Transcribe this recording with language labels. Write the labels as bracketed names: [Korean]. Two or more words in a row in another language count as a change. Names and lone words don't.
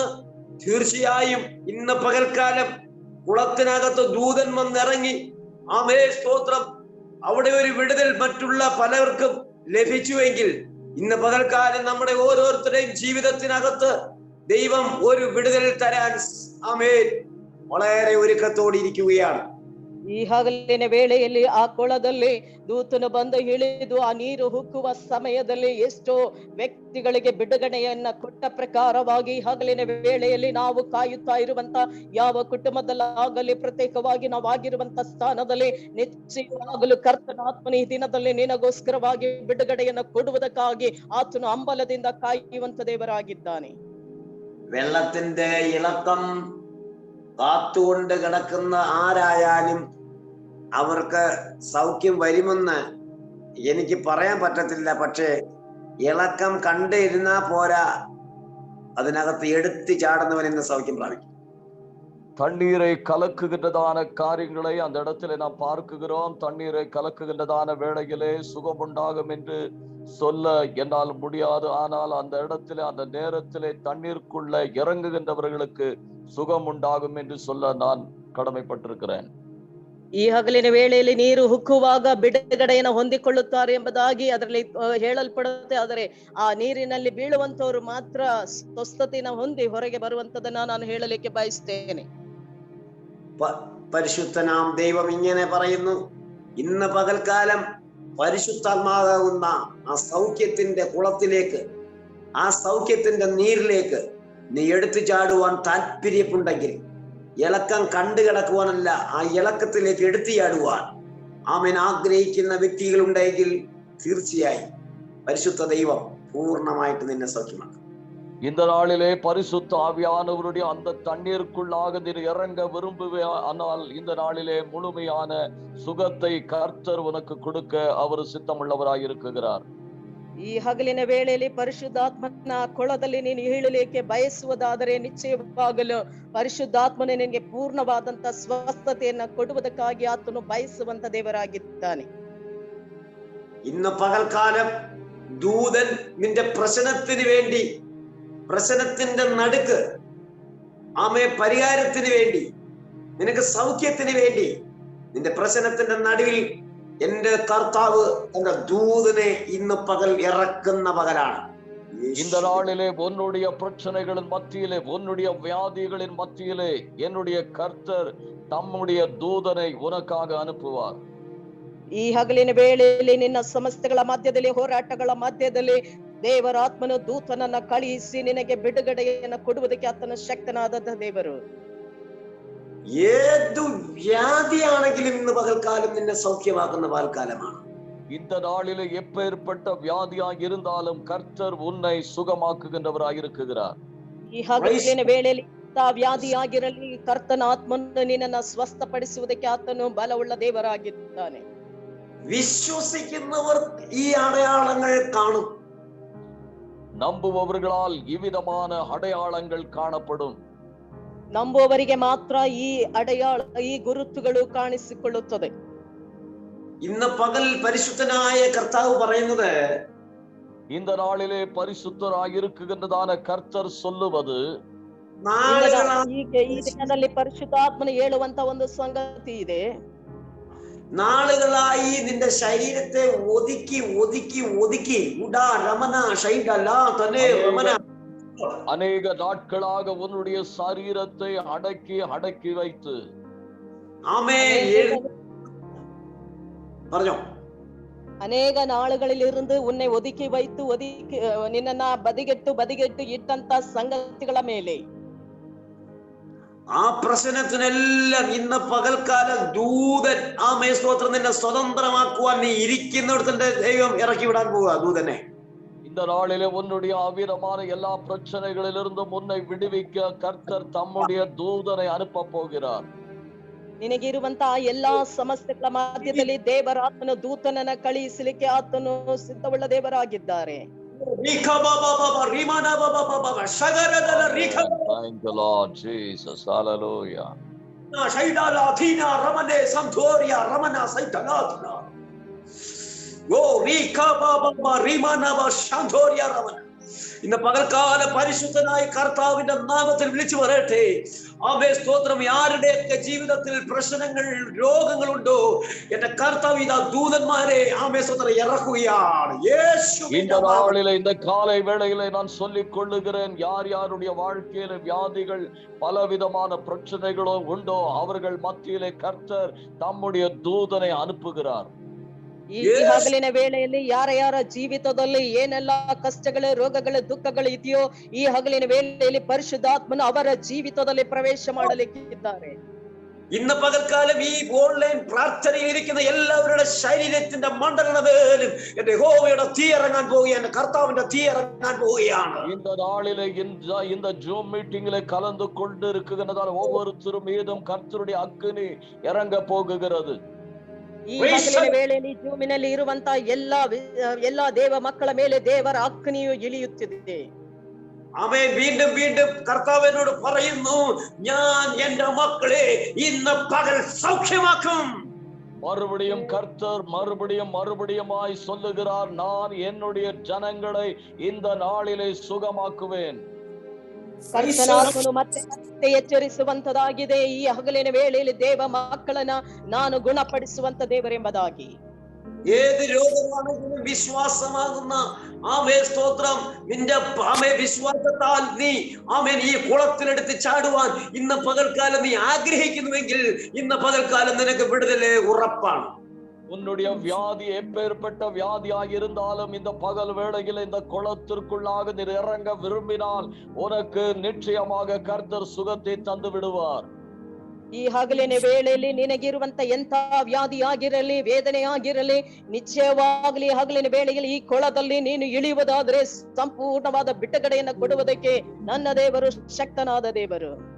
[Malayalam] തീർച്ചയായും ഇന്ന് പകൽക്കാലം കുളത്തിനകത്ത് ദൂതൻ വന്നിറങ്ങി ആമേൻ സ്തോത്രം അവിടെ ഒരു വിടുതൽ മറ്റുള്ള പലർക്കും ലഭിച്ചുവെങ്കിൽ ഇന്ന് പകൽക്കാലം നമ്മുടെ ഓരോരുത്തരുടെയും ജീവിതത്തിനകത്ത് ദൈവം ഒരു വിടുതൽ തരാൻ ആമേൻ വളരെ ഒരുക്കത്തോടിരിക്കുകയാണ്. [Kannada] ಈ ಹಗಲಿನ ವೇಳೆಯಲ್ಲಿ ಆ ಕೊಳದಲ್ಲಿ ದೂತನು ಬಂದು ಇಳಿದು ಆ ನೀರು ಹುಕ್ಕುವ ಸಮಯದಲ್ಲಿ ಎಷ್ಟೋ ವ್ಯಕ್ತಿಗಳಿಗೆ ಬಿಡುಗಡೆಯನ್ನ ಕೊಟ್ಟ ಪ್ರಕಾರವಾಗಿ ಹಗಲಿನ ವೇಳೆಯಲ್ಲಿ ನಾವು ಕಾಯುತ್ತಾ ಇರುವಂತ ಯಾವ ಕುಟುಂಬದಲ್ಲಾಗಲಿ ಪ್ರತ್ಯೇಕವಾಗಿ ನಾವು ಆಗಿರುವಂತ ಸ್ಥಾನದಲ್ಲಿ ನಿಶ್ಚಯವಾಗಲು ಕರ್ತನ ಆತ್ಮನ ಈ ದಿನದಲ್ಲಿ ನಿನಗೋಸ್ಕರವಾಗಿ ಬಿಡುಗಡೆಯನ್ನ ಕೊಡುವುದಕ್ಕಾಗಿ ಆತನು ಹಂಬಲದಿಂದ ಕಾಯುವಂತ ದೇವರಾಗಿದ್ದಾನೆ. [Malayalam] വെള്ളത്തിന്റെ ഇളക്കം കാത്തുകൊണ്ട് കിടക്കുന്ന ആരായാലും അവർക്ക് സൗഖ്യം വരുമെന്ന് എനിക്ക് പറയാൻ പറ്റത്തില്ല. പക്ഷേ ഇളക്കം കണ്ടിരുന്നാ പോരാ, അതിനകത്ത് എടുത്തു ചാടുന്നവനെന്ന് സൗഖ്യം പ്രാപിക്കും. [Tamil] தண்ணீரை கலக்குகின்றதான காரியங்களை அந்த இடத்துல நாம் பார்க்குகிறோம். தண்ணீரை கலக்குகின்றதான வேளையிலே சுகம் உண்டாகும் என்று சொல்ல என்னால் முடியாது. ஆனால் அந்த இடத்துல அந்த நேரத்திலே தண்ணீருக்குள்ள இறங்குகின்றவர்களுக்கு சுகம் உண்டாகும் என்று சொல்ல நான் கடமைப்பட்டிருக்கிறேன். [Kannada] ಈ ಹಗಲಿನ ವೇಳೆಯಲ್ಲಿ ನೀರು ಹುಕ್ಕುವಾಗ ಬಿಡುಗಡೆಯನ್ನು ಹೊಂದಿಕೊಳ್ಳುತ್ತಾರೆ ಎಂಬುದಾಗಿ ಅದರಲ್ಲಿ ಹೇಳಲ್ಪಡುತ್ತೆ. ಆದರೆ ಆ ನೀರಿನಲ್ಲಿ ಬೀಳುವಂತವರು ಮಾತ್ರ ಸ್ವಸ್ಥತೆಯನ್ನು ಹೊಂದಿ ಹೊರಗೆ ಬರುವಂತದನ್ನ ನಾನು ಹೇಳಲಿಕ್ಕೆ ಬಯಸ್ತೇನೆ. [Malayalam] പരിശുദ്ധനാം ദൈവം ഇങ്ങനെ പറയുന്നു, ഇന്ന് പകൽക്കാലം പരിശുദ്ധാത്മാവാകുന്ന ആ സൗഖ്യത്തിന്റെ കുളത്തിലേക്ക്, ആ സൗഖ്യത്തിന്റെ നീരിലേക്ക് നീ എടുത്തു ചാടുവാൻ താല്പര്യമുണ്ടെങ്കിൽ, ഇളക്കം കണ്ടു കിടക്കുവാനല്ല, ആ ഇളക്കത്തിലേക്ക് എടുത്തു ചാടുവാൻ ആമേൻ ആഗ്രഹിക്കുന്ന വ്യക്തികളുണ്ടെങ്കിൽ തീർച്ചയായും പരിശുദ്ധ ദൈവം പൂർണ്ണമായിട്ട് നിന്നെ സൗഖ്യമാക്കും. [Tamil] இந்த நாளிலே பரிசுத்த ஆவியானவருடைய அந்த தண்ணீருக்குள்ளாக நீர் இறங்க விரும்புவே, ஆனால் இந்த நாளிலே முழுமையான சுகத்தை கர்த்தர் உனக்கு கொடுக்க அவர் சித்தமுள்ளவராய் இருக்கிறார். [Kannada] ಈ ಹಗಲಿನ ವೇಳೆಯಲ್ಲಿ ಪರಿಶುದ್ಧಾತ್ಮನ ಕೊಳದಲ್ಲಿ ನೀನು ಇಳಿಲಿಕ್ಕೆ ಬಯಸುವುದಾದರೆ ನಿಶ್ಚಯವಾಗಲು ಪರಿಶುದ್ಧಾತ್ಮನೇ ನಿನಗೆ ಪೂರ್ಣವಾದಂತ ಸ್ವಸ್ಥತೆಯನ್ನ ಕೊಡುವುದಕ್ಕಾಗಿ ಆತನು ಬಯಸುವಂತ ದೇವರಾಗಿದ್ದಾನೆ. [Malayalam] ഇന്ന് പകൽക്കാലം ദൂതൻ നിന്റെ പ്രശ്നത്തിന് വേണ്ടി, പ്രശ്നത്തിന്റെ നടുക്ക് ആമേ പരിഹാരത്തിന് വേണ്ടി, നിനക്ക് സൗഖ്യത്തിന് വേണ്ടി, നിന്റെ പ്രശ്നത്തിന്റെ നടുവിൽ എന്റെ കർത്താവ് തന്റെ ദൂതനെ ഇന്ന് പകൽ ഇറക്കുന്ന പകലാണ്. [Tamil] இந்த நாளிலே உன்னுடைய பிரச்சனைகளின் மத்தியிலே, உன்னுடைய வியாதிகளின் மத்தியிலே என்னுடைய கர்த்தர் தம்முடைய தூதனை உனக்காக அனுப்புவார். [Kannada] ಈ ಹಗಲಿನ ವೇಳೆಯಲ್ಲಿ ನಿನ್ನ ಸಮಸ್ಯೆಗಳ ಮಧ್ಯದಲ್ಲಿ, ಹೋರಾಟಗಳ ಮಧ್ಯದಲ್ಲಿ ದೇವರ ಆತ್ಮನ ದೂತನನ್ನ ಕಳುಹಿಸಿ ನಿನಗೆ ಬಿಡುಗಡೆಯನ್ನ ಕೊಡುವುದಕ್ಕೆ ಆತನ ಶಕ್ತನಾದ ದೇವರು. [Malayalam] ഏതു വ്യാധിയാണെങ്കിലും ഇന്ന് പകൽക്കാലം നിന്നെ സൗഖ്യമാക്കുന്ന പകൽക്കാലമാണ്. [Tamil] இந்த நாளிலே எப்பேற்பட்ட வியாதியாக இருந்தாலும் கர்த்தர் உன்னை சுகமாக்குகின்றவராய் இருக்கிறார். [Kannada] ಈ ಹಗಲಿನ ವೇಳೆಯಲ್ಲಿ ವ್ಯಾಧಿಯಾಗಿರಲಿ, ಕರ್ತನ ಆತ್ಮನು ನಿನ್ನನ್ನು ಸ್ವಸ್ಥಪಡಿಸುವುದಕ್ಕೆ ಆತನು ಬಲವುಳ್ಳ ದೇವರಾಗಿದ್ದಾನೆ. [Malayalam] വിശ്വസിക്കുന്നവർ ഈ അടയാളങ്ങൾ കാണും. [Tamil] நம்புபவர்களால் இவ்விதமான அடையாளங்கள் காணப்படும். [Kannada] ನಂಬುವವರಿಗೆ ಮಾತ್ರ ಈ ಅಡೆಯಾಳ, ಈ ಗುರುತುಗಳು ಕಾಣಿಸಿಕೊಳ್ಳುತ್ತದೆ. [Malayalam] ഇന്ന് പകൽ പരിശുദ്ധനായ കർത്താവ് പറയുന്നത്, [Tamil] இந்த நாளிலே பரிசுத்தராய் இருக்குகின்றதான கர்த்தர் சொல்லுவது, [Kannada] ಈ ದಿನದಲ್ಲಿ ಪರಿಶುದ್ಧಾತ್ಮನ ಹೇಳುವಂತ ಒಂದು ಸಂಗತಿ ಇದೆ. [Malayalam] നാളുകളായി നിന്റെ ശരീരത്തെ ഒതുക്കി ഒതുക്കി ഒതുക്കി [Tamil] அநேக நாட்களாக உன்னுடைய சரீரத்தை அடக்கி அடக்கி வைத்து [Malayalam] പറഞ്ഞോ [Kannada] ಅನೇಕ ನಾಳುಗಳಿலிருந்து [Tamil] உன்னை ஒதுக்கி வைத்து [Kannada] ನಿನ್ನನ್ನ ಬದಿಗೆಟ್ಟು ಇಟ್ಟಂತ ಸಂಗತಿಗಳ ಮೇಲೆ [Malayalam] ആ പ്രശ്നത്തിനെല്ലാം ഇന്ന് പകൽക്കാലം ദൂതൻ സ്തോത്രം നിന്നെ സ്വതന്ത്രമാക്കുവാൻ നീ ഇരിക്കുന്നിടത്തിന്റെ ദൈവം ഇറക്കി വിടാൻ പോവുക ദൂതനെ. [Tamil] இந்த நாளிலே உன்னுடைய அவிதமான எல்லா பிரச்சனைகளிலிருந்து முன்னை விடுவிக்க கர்த்தர் தம்முடைய தூதனை அனுப்ப போகிறார். [Kannada] ನಿನಗಿರುವಂತಹ ಎಲ್ಲಾ ಸಮಸ್ಯೆಗಳ ಮಧ್ಯದಲ್ಲಿ ದೇವರಾತ್ಮನ ದೂತನನ್ನ ಕಳುಹಿಸಲಿಕ್ಕೆ ಆತನು ಸಿದ್ಧವುಳ್ಳ ದೇವರಾಗಿದ್ದಾರೆ. [English] Thank you, Lord Jesus. Hallelujah. [Malayalam] ഇന്ന് പകൽക്കാല പരിശുദ്ധനായ കർത്താവിന്റെ നാമത്തിൽ വിളിച്ചു പറയട്ടെ. ആമേൻ സ്തോത്രം. ആരുടെയൊക്കെ ജീവിതത്തിൽ പ്രശ്നങ്ങൾ രോഗങ്ങളുണ്ടോ എന്റെ കർത്താവ് ഇതാ ദൂതന്മാരെ ആമേൻ സ്തോത്രം ഇറക്കുകയാണ്. [Tamil] இந்த நாளிலே இந்த காலை வேளையிலே நான் சொல்லிக் கொள்ளுகிறேன், யார் யாருடைய வாழ்க்கையில வியாதிகள் பலவிதமான பிரச்சனைகளோ உண்டோ அவர்கள் மத்தியிலே கர்த்தர் தம்முடைய தூதனை அனுப்புகிறார். [Kannada] ಈ ಹಗಲಿನ ವೇಳೆಯಲ್ಲಿ ಯಾರ ಜೀವಿತದಲ್ಲಿ ಏನೆಲ್ಲ ಕಷ್ಟಗಳು ರೋಗಗಳು ದುಃಖಗಳು ಇದೆಯೋ ಈ ಹಗಲಿನ ವೇಳೆಯಲ್ಲಿ ಪರಿಶುದ್ಧಾತ್ಮನು ಅವರ ಜೀವಿತದಲ್ಲಿ ಪ್ರವೇಶ ಮಾಡಲಿಕ್ಕಿದ್ದಾರೆ. [Malayalam] ഇന്ന് പകൽക്കാലം ഈ ഓൺലൈൻ പ്രാർത്ഥനയിൽ ഇരിക്കുന്ന എല്ലാവരുടെ ശരീരത്തിന്റെ മണ്ഡലവേലും എന്റെ യഹോവയുടെ തീ ഇറങ്ങാൻ പോവുകയാണ്, എന്റെ കർത്താവിന്റെ തീ ഇറങ്ങാൻ പോവുകയാണ്. [Tamil] இந்த நாளிலே இந்த ஜூம் மீட்டிங்கிலே கலந்து கொண்டு இருக்கிறதால் ஒவ்வொருத்தரும் மீதும் கர்த்தருடைய அக்கினி இறங்க போகுகிறது. [Kannada] ಈ ಹಗಲಿನ ವೇಳೆಯಲ್ಲಿ ಜೂಮಿನಲ್ಲಿ ಇರುವಂತಹ ಎಲ್ಲಾ ದೇವ ಮಕ್ಕಳ ಮೇಲೆ ದೇವರ ಅಗ್ನಿಯು ಇಳಿಯುತ್ತಿದೆ. [Malayalam] ആമേൻ. വീണ്ടും വീണ്ടും കർത്താവ് എന്നോട് പറയുന്നു, ഞാൻ എന്റെ മക്കളെ ഇന്ന് പകൽ സൗഖ്യമാക്കും. [Tamil] மறுபடியும் கர்த்தர் மறுபடியுமாய் சொல்லுகிறார், நான் என்னுடைய ஜனங்களை இந்த நாளிலே சுகமாக்குவேன். [Kannada] ಕರ್ತನಾತ್ಮನು ಮತ್ತೆ ಎಚ್ಚರಿಸುವಂತದಾಗಿದೆ, ಈ ಹಗಲಿನ ವೇಳೆಯಲ್ಲಿ ದೇವ ಮಕ್ಕಳನ್ನ ನಾನು ಗುಣಪಡಿಸುವಂತ ದೇವರೆಂಬುದಾಗಿ. [Malayalam] ഏത് രോഗമാണെങ്കിലും വിശ്വാസമാകുന്ന സ്തോത്രം നിന്റെ വിശ്വാസത്താൽ നീ ഈ കുളത്തിലെടുത്ത് ചാടുവാൻ ഇന്ന് പകൽക്കാലം നീ ആഗ്രഹിക്കുന്നുവെങ്കിൽ ഇന്ന് പകൽക്കാലം നിനക്ക് വിടുതല് ഉറപ്പാണ്. [Tamil] உன்னுடைய வியாதி எப்பேற்பட்ட வியாதியாக இருந்தாலும் இந்த பகல் வேளையில் இந்த குளத்திற்குள்ளாக நீ இறங்க விரும்பினால் உனக்கு நிச்சயமாக கர்த்தர் சுகத்தை தந்து விடுவார். [Kannada] ಈ ಹಗಲಿನ ವೇಳೆಯಲ್ಲಿ ನಿನಗಿರುವಂತ ಎಂತ ವ್ಯಾಧಿ ಆಗಿರಲಿ ವೇದನೆ ಆಗಿರಲಿ ನಿಶ್ಚಯವಾಗಲಿ ಹಗಲಿನ ವೇಳೆಯಲ್ಲಿ ಈ ಕೊಳದಲ್ಲಿ ನೀನು ಇಳಿಯುವುದಾದ್ರೆ ಸಂಪೂರ್ಣವಾದ ಬಿಡುಗಡೆಯನ್ನು ಕೊಡುವುದಕ್ಕೆ ನನ್ನ ದೇವರು ಶಕ್ತನಾದ ದೇವರು.